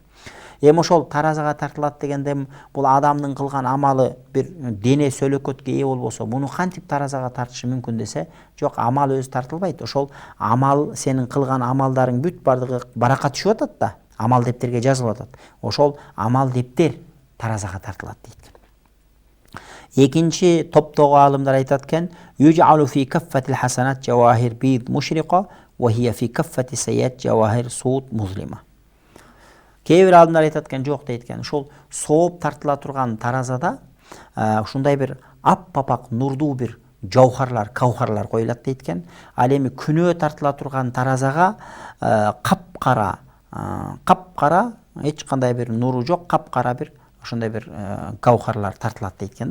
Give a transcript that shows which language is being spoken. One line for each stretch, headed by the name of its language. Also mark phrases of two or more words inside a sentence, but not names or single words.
Kyrgyz: Эми ошол таразага тартылат дегенде, бул адамдын кылган амалы бир дене сөөлөкөткө ээ болбосо, муну кантип таразага тартышы мүмкүн десе, жок, амал өзү тартылбайт. Ошол амал, сенин кылган амалдарың бүт бардыгы баракка түшүп атат да, амал дептерге жазылып атат. Ошол амал дептер таразага тартылат дейт. Экинчи топтогу аалымдар айтат экен,
Arabic: يجعل في كفة الحسنات جواهر بيض مشرقة وهي في كفة سيئات جواهر سود مظلمة.
Kyrgyz: Кээ бир аалымдар айтат экен, жок дейт экен, ошол сооп тартыла турган таразада ушундай бир аппапак нурдуу бир жаухарлар, каухарлар коюлат дейт экен. Ал эми күнөө тартыла турган таразага капкара, эч кандай бир нуру жок, капкара бир ошондой бир каухарлар тартылат дейт экен да.